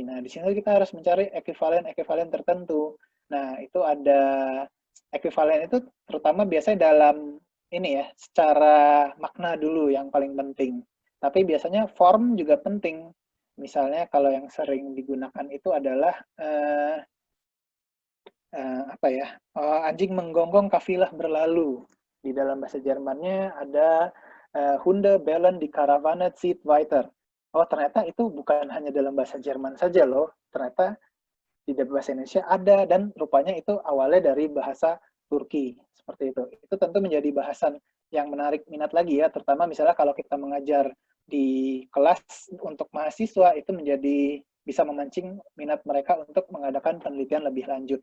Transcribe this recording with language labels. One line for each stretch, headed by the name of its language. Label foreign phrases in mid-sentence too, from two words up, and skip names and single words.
Indonesian: Nah, di sini kita harus mencari ekuivalen-ekuivalen tertentu. Nah, itu ada ekuivalen itu terutama biasanya dalam ini ya, secara makna dulu yang paling penting. Tapi biasanya form juga penting. Misalnya kalau yang sering digunakan itu adalah anjing menggonggong kafilah berlalu. Di dalam bahasa Jermannya ada
German: Hunde bellen die Karawane zieht weiter.
Indonesian: Oh, ternyata itu bukan hanya dalam bahasa Jerman saja loh. Ternyata di bahasa Indonesia ada, dan rupanya itu awalnya dari bahasa Turki. Seperti itu. Itu tentu menjadi bahasan yang menarik minat lagi ya, terutama misalnya kalau kita mengajar di kelas untuk mahasiswa, itu menjadi bisa memancing minat mereka untuk mengadakan penelitian lebih lanjut.